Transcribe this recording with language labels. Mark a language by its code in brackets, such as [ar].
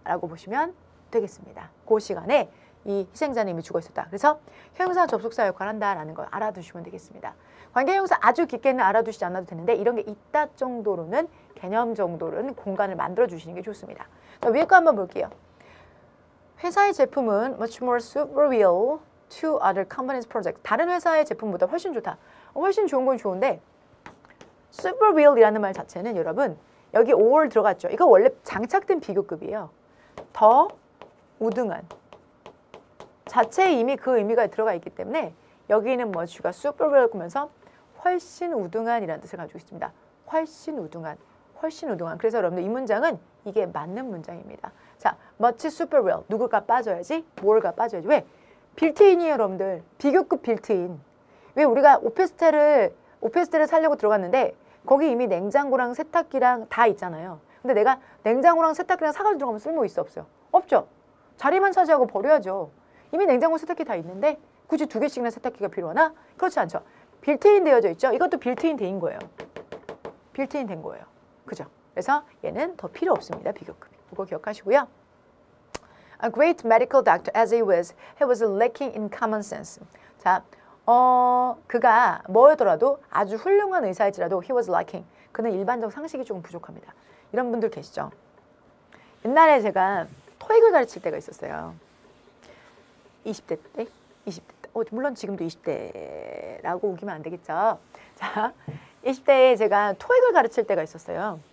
[ko] 라고 보시면 되겠습니다. 그 시간에 이 희생자는 이미 죽어 있었다. 그래서 형용사 접속사 역할을 한다라는 걸 알아두시면 되겠습니다. 관계형용사 아주 깊게는 알아두시지 않아도 되는데 이런 게 있다 정도로는 개념 정도로는 공간을 만들어 주시는 게 좋습니다. 자, 위에 거 한번 볼게요. 회사의 제품은 [en] much more superior to other companies' projects. [ko] 다른 회사의 제품보다 훨씬 좋다. 훨씬 좋은 건 좋은데 superior이라는 말 자체는 여러분 여기 or 들어갔죠. 이거 원래 장착된 비교급이에요. 더 우등한. 자체에 이미 그 의미가 들어가 있기 때문에 여기는 much가 superior 보면서 훨씬 우등한이라는 뜻을 가지고 있습니다. 훨씬 우등한. 그래서 여러분들 이 문장은 이게 맞는 문장입니다. 자, much superior. 누구가 빠져야지? more가 빠져야지. 왜? 빌트인이에요, 여러분들. 비교급 빌트인. 왜 우리가 오피스텔을 살려고 들어갔는데 거기 이미 냉장고랑 세탁기랑 다 있잖아요. 근데 내가 냉장고랑 세탁기랑 사가지고 들어가면 쓸모 있어 없어요? 없죠. 자리만 차지하고 버려야죠. 이미 냉장고 세탁기 다 있는데 굳이 2개씩이나 세탁기가 필요하나? 그렇지 않죠. 빌트인 되어져 있죠. 이것도 빌트인 되인 거예요. 빌트인 된 거예요. 그죠? 그래서 얘는 더 필요 없습니다. 비교급이. 그거 기억하시고요. [en] A great medical doctor as he was lacking in common sense. [ko] 자, 그가 뭐더라도 아주 훌륭한 의사일지라도 [en] he was lacking. [ko] 그는 일반적 상식이 조금 부족합니다. 이런 분들 계시죠? 옛날에 제가 토익을 가르칠 때가 있었어요. 20대 때? 물론 지금도 20대라고 우기면 안 되겠죠. 자, 20대에 제가 토익을 가르칠 때가 있었어요.